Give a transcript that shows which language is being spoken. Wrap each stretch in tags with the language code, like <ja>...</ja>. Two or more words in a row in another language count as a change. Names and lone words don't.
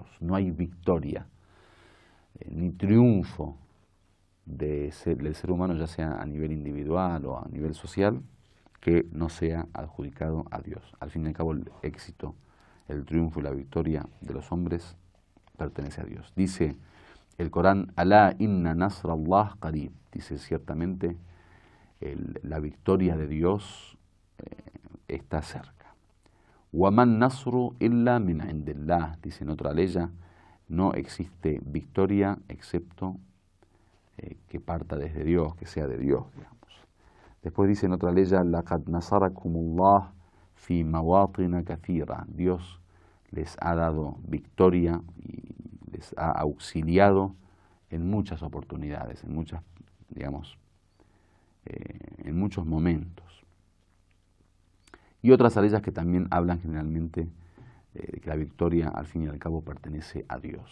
<es>No hay victoria ni triunfo del ser humano, ya sea a nivel individual o a nivel social, que no sea adjudicado a Dios. Al fin y al cabo, el éxito, el triunfo y la victoria de los hombres pertenece a Dios. Dice el Corán,</es> <ar>ألا إن نصر الله قريب,</ar> <es>dice ciertamente la victoria de Dios está cerca.</es> <ar>وما النصر إلا من عند الله,</ar> <es>dice en otra leya, no existe victoria excepto que parta desde Dios, que sea de Dios, digamos. Después dice en otra leya,</es> <ar>لقد نصركم الله في مواطن كثيرة,</ar> <es>Dios les ha dado victoria y les ha auxiliado en muchas oportunidades, en muchas, digamos, en muchos momentos. Y otras aleyas que también hablan generalmente de que la victoria al fin y al cabo pertenece a Dios.</es>